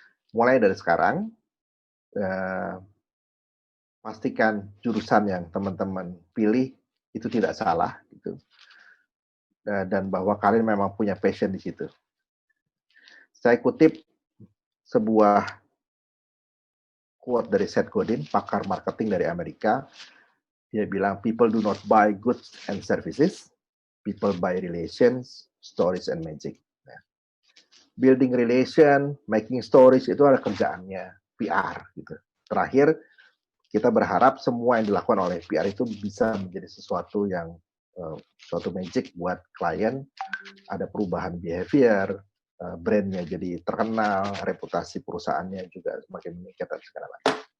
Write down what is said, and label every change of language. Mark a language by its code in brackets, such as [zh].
[id] Mulai dari sekarang, pastikan jurusan yang teman-teman pilih itu tidak salah, gitu. Dan bahwa kalian memang punya passion di situ. Saya kutip sebuah quote dari Seth Godin, pakar marketing dari Amerika. Dia bilang, [en] people do not buy goods and services, people buy relations, stories, and magic. [id] Nah, [en] building relation, making stories, [id] itu adalah kerjaannya PR. Gitu. Terakhir, kita berharap semua yang dilakukan oleh PR itu bisa menjadi sesuatu yang suatu magic buat klien, ada perubahan behavior, brandnya jadi terkenal, reputasi perusahaannya juga semakin meningkat dan segala macam.